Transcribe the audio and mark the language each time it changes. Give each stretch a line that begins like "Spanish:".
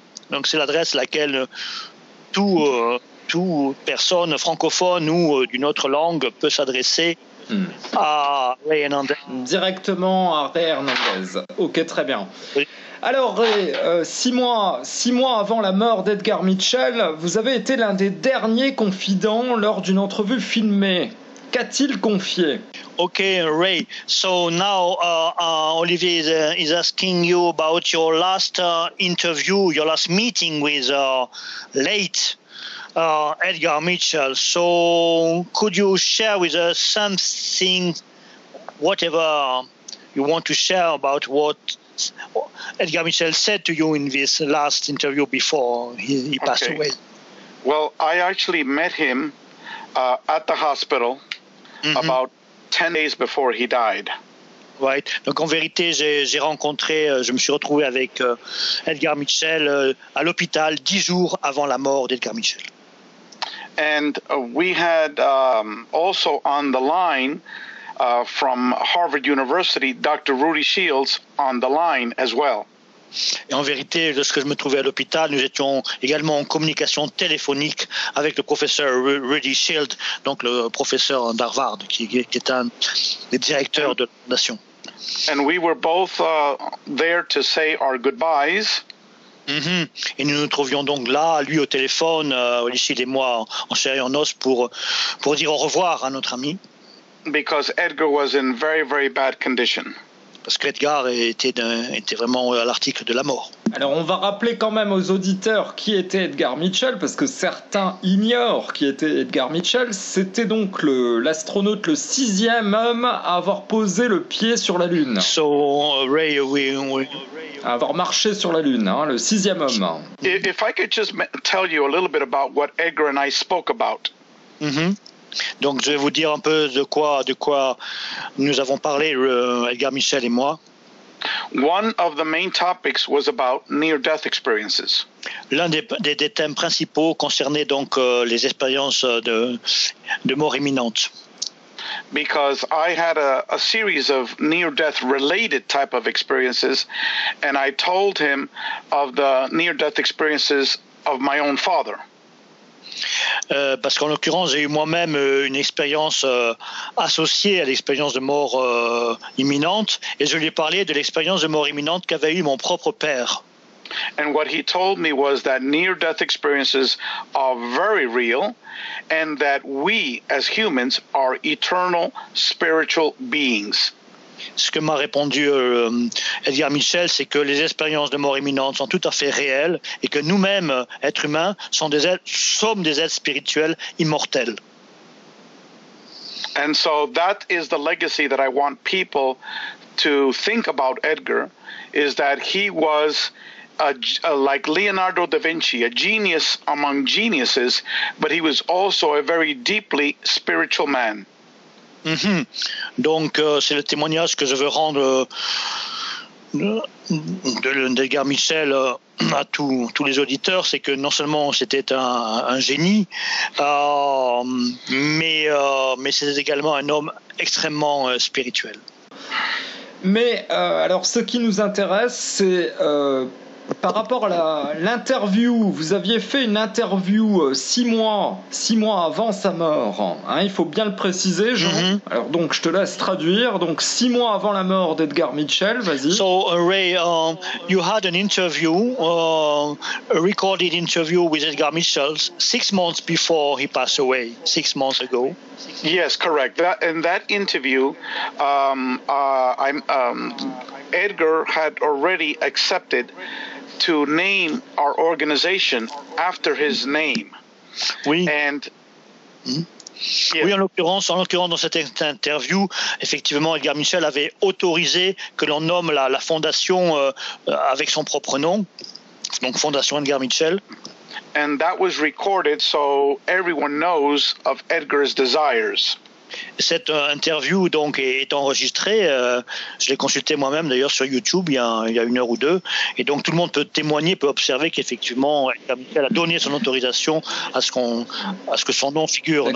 French: Donc c'est l'adresse à laquelle tout personne francophone ou d'une autre langue peut s'adresser à Ray Hernandez. Directement à Ray Hernandez. Ok, très bien. Oui. Alors Ray, six mois avant la mort d'Edgar Mitchell, vous avez été l'un des derniers confidents lors d'une entrevue filmée. Qu'a-t-il confié?
English: Okay, Ray. So now Olivier is asking you about your last interview, your last meeting with late Edgar Mitchell. So could you share with us something, whatever you want to share about what Edgar Mitchell said to you in this last interview before he passed away? Well, I actually met him at the hospital. Mm-hmm. About 10 days before he died. Right.
French: Donc en vérité, je me suis retrouvé avec Edgar Mitchell à l'hôpital 10 jours avant la mort d'Edgar Mitchell.
English: And we had also on the line from Harvard University, Dr. Rudy Shields on the line as well.
French: Et en vérité, lorsque je me trouvais à l'hôpital, nous étions également en communication téléphonique avec le professeur Rudy Shield, donc le professeur d'Harvard, qui est un des directeurs de la nation.
English: And we were both there to say our goodbyes. Mm-hmm.
French: Et nous nous trouvions donc là, lui au téléphone, Rudy Shield et moi en chair et en os pour dire au revoir à notre ami.
English: Because Edgar was in very, very bad condition.
French: Parce qu'Edgar était vraiment à l'article de la mort. Alors, on va rappeler quand même aux auditeurs qui était Edgar Mitchell, parce que certains ignorent qui était Edgar Mitchell. C'était donc l'astronaute, le sixième homme à avoir posé le pied sur la Lune.
English: So, Ray,
French: oui. À avoir marché sur la Lune, hein, le sixième homme.
English: If I could just tell you a little bit about what Edgar and I spoke about. Mm-hmm.
French: Donc je vais vous dire un peu de quoi nous avons parlé Edgar Mitchell et moi.
English: One of the main topics was about near-death experiences.
French: L'un des thèmes principaux concernait donc les expériences de mort imminente.
English: Because I had a series of near-death related type of experiences and I told him of the near-death experiences of my own father.
French: Parce qu'en l'occurrence, j'ai eu moi-même une expérience associée à l'expérience de mort imminente, et je lui ai parlé de l'expérience de mort imminente qu'avait eu mon propre père.
English: And what he told me was that near-death experiences are very real, and that we, as humans, are eternal spiritual beings.
French: Ce que m'a répondu Edgar Mitchell, c'est que les expériences de mort imminente sont tout à fait réelles et que nous-mêmes, êtres humains, sommes des êtres spirituels immortels.
English: And so that is the legacy that I want people to think about Edgar, is that he was like Leonardo da Vinci, a genius among geniuses, but he was also a very deeply spiritual man. Mm-hmm.
French: Donc c'est le témoignage que je veux rendre d'Edgar Mitchell à tous les auditeurs, c'est que non seulement c'était un génie, mais c'était également un homme extrêmement spirituel. Mais alors ce qui nous intéresse, c'est par rapport à l'interview, vous aviez fait une interview six mois avant sa mort. Hein, il faut bien le préciser, Jean. Mm-hmm. Alors donc, je te laisse traduire. Donc, six mois avant la mort d'Edgar Mitchell, vas-y.
English: So Ray, you had an interview, a recorded interview with Edgar Mitchell 6 months before he passed away, 6 months ago. Yes, correct. In that interview, Edgar had already accepted to name our organization after his name.
French: Oui.
English: And
French: Oui, en l'occurrence, dans cette interview, effectivement, Edgar Mitchell avait autorisé que l'on nomme la fondation avec son propre nom, donc Fondation Edgar Mitchell.
English: And that was recorded so everyone knows of Edgar's desires.
French: Cette interview donc est enregistrée, je l'ai consultée moi-même d'ailleurs sur YouTube il y a une heure ou deux, et donc tout le monde peut témoigner, peut observer qu'effectivement elle a donné son autorisation à ce que son nom figure.